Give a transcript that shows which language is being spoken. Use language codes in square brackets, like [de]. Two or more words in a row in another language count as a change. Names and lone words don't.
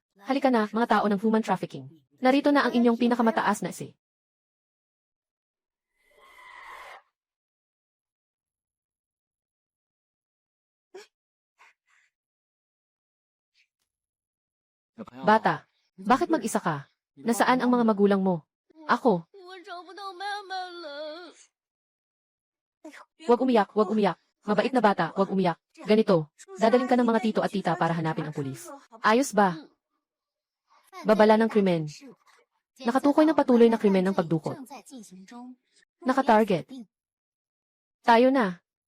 [tl] Halika na, mga tao ng [en] human trafficking. [tl] Narito na ang inyong pinakamataas na si. Bata, bakit mag-isa ka? Nasaan ang mga magulang mo? Ako. [zh] 我找不到妈妈了。 [tl] Huwag umiyak, huwag umiyak. Mabait na bata, huwag umiyak. Ganito, dadaling ka ng mga tito at tita para hanapin ang pulis. Ayos ba? Babala ng krimen. Nakatukoy ng patuloy na krimen ng pagdukot. Naka-target. Tayo na.